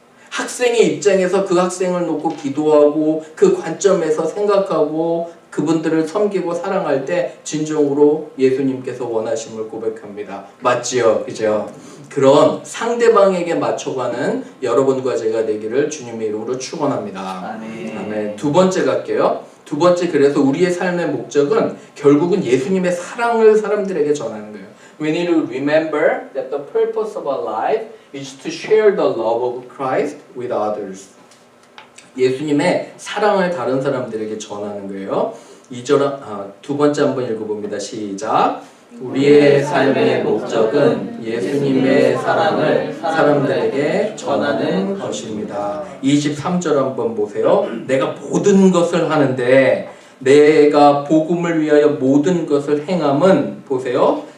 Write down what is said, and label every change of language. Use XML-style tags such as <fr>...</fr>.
<ko>학생의 입장에서 그 학생을 놓고 기도하고 그 관점에서 생각하고 그분들을 섬기고 사랑할 때 진정으로 예수님께서 원하심을 고백합니다. 맞지요? 그죠? 그런 상대방에게 맞춰가는 여러분과 제가 되기를 주님의 이름으로 축원합니다. 아멘. 두 번째 갈게요. 두 번째, 그래서 우리의 삶의 목적은 결국은 예수님의 사랑을 사람들에게 전하는 거예요.</ko> <en>We need to remember that the purpose of our life is to share the love of Christ with others.</en> <ko>예수님의 사랑을 다른 사람들에게 전하는 거예요. 두 번째 한번 읽어봅니다. 시작. 우리의 삶의 목적은 예수님의 사랑을 사람들에게 전하는 것입니다. 23절 한번 보세요. 내가 모든 것을 하는데 내가 복음을 위하여 모든 것을 행함은 보세요.</ko>